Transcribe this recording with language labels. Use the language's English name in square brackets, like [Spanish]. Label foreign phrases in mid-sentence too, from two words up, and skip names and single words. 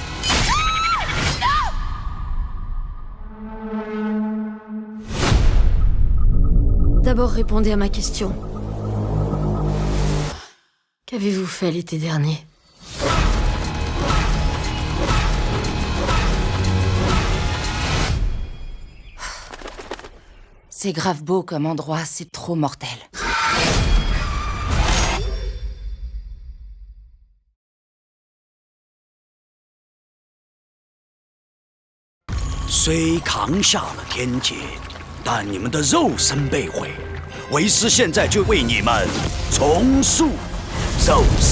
[French] D'abord, répondez à ma question. Qu'avez-vous fait l'été dernier? C'est grave beau comme endroit, c'est trop mortel. [Chinese] 虽扛下了天劫，但你们的肉身被毁，为师现在就为你们重塑肉身。